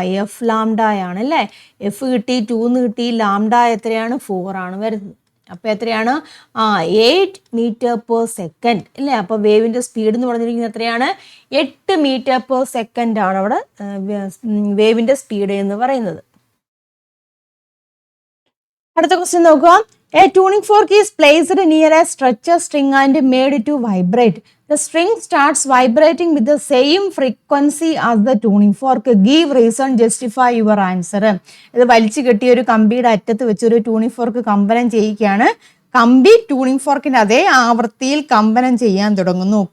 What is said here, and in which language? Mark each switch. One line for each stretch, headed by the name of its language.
Malayalam: F lambda ആണ് അല്ലേ. F കിട്ടി, 2 കിട്ടി, ലാംഡ എത്രയാണ്? 4 ആണ് വരുന്നത്. അപ്പോൾ എത്രയാണ്? 8 meter/s അല്ലേ. അപ്പോൾ വേവിൻ്റെ സ്പീഡ് എന്ന് പറഞ്ഞിരിക്കുന്നത് എത്രയാണ്? 8 meter/s ആണ് അവിടെ വേവിൻ്റെ സ്പീഡ് എന്ന് പറയുന്നത്. അടുത്ത ക്വസ്റ്റ്യൻ നോക്കുക.
English: A tuning fork is placed near a stretcher string and made to vibrate. The string starts vibrating with the same frequency as the tuning fork. Give reason, justify your answer.
Malayalam: ഇത് വലിച്ചു കെട്ടിയ ഒരു കമ്പിയുടെ അറ്റത്ത് വെച്ചൊരു tuning fork കമ്പനം ചെയ്യിക്കുകയാണ്. കമ്പി tuning ഫോർക്കിൻ്റെ അതേ ആവൃത്തിയിൽ കമ്പനം ചെയ്യാൻ തുടങ്ങുന്നു.